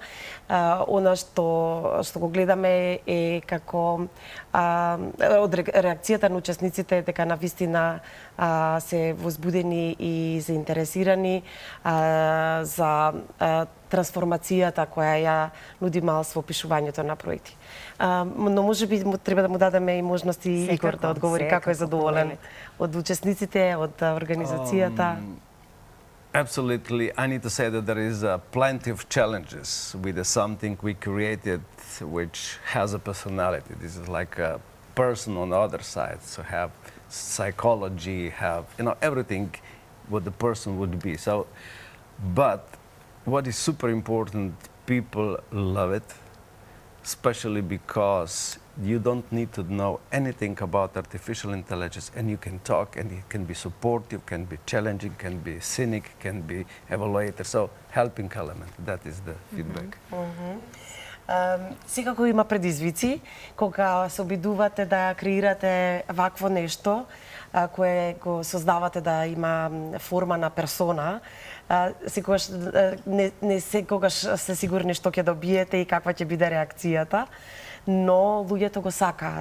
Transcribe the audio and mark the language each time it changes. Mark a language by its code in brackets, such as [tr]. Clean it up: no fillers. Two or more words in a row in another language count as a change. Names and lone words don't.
[mk] Она што го гледаме е како од реакцијата на учесниците дека навистина се возбудени и заинтересирани за трансформацијата која ја нуди Miles во опишувањето на проекти. Но можеби треба да му дадеме и можности Игор да одговори како е задоволен од учесниците, од организацијата. [en] Absolutely. I need to say that there is plenty of challenges with something we created which has a personality. This is like a person on the other side. So have psychology, have everything what the person would be. So, but what is super important, people love it, especially because you don't need to know anything about artificial intelligence, and you can talk, and it can be supportive, can be challenging, can be cynic, can be evaluator. So helping element, that is the feedback. [mk] Секако има предизвици кога се обидувате да креирате вакво нешто кое го создавате да има форма на персона. Секогаш не секогаш се сигурни што ќе добиете и каква ќе биде реакцијата, но луѓето го сакаат.